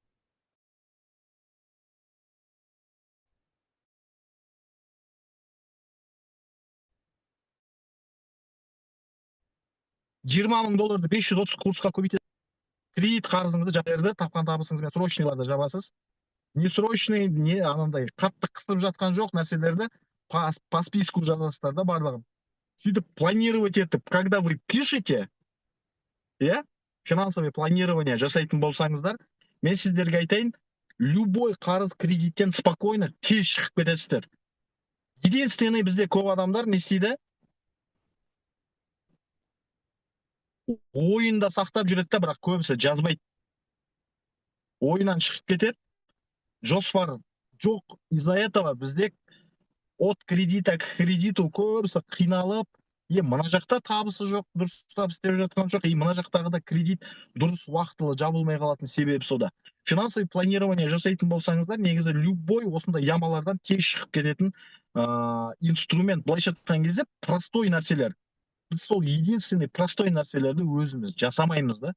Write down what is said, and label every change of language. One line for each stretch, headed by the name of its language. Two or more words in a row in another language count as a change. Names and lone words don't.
Kazakh: $20.000 530 курсқа көбейтесіз. Кредит қарызыңызды жаберді, тапқан табысыңызбен срочныйларды жабасыз.
Russian: Не срочный,
Kazakh: не анандай қатты қысып жатқан жоқ нәрселерді
Russian: по списку
Kazakh: жазасыздар да барлығын. Сөйтіп планировать етіп,
Russian: когда вы пишете, финансовый планирование
Kazakh: жасайтын болсаңыздар, мен сіздерге айтайын, любой қарыз кредиттен спокойно тез шығып кетесіздер. Единственный бізде көп адамдар не істейді? Ойында сақтап жүреді да, бірақ көбісі жазбайды. Ойынан шығып кетеді. Жоспар жоқ.
Russian: Из-за этого
Kazakh: бізде
Russian: от кредита к кредиту
Kazakh: көбісі қиналып, мына жақта табысы жоқ, дұрыс табыс істеп жатқан жоқ, мына жақтағы да кредит дұрыс уақытылы жабылмай қалатын себебі сода.
Russian: Финансовый планирование
Kazakh: жасайтын болсаңыздар, негізі любой осындай ямалардан тез шығып кететін инструмент. Былайша айтқан кезде простой нәрселер. Біз сол
Russian: единственный простой
Kazakh: нәрселерді өзіміз жасамаймыз да.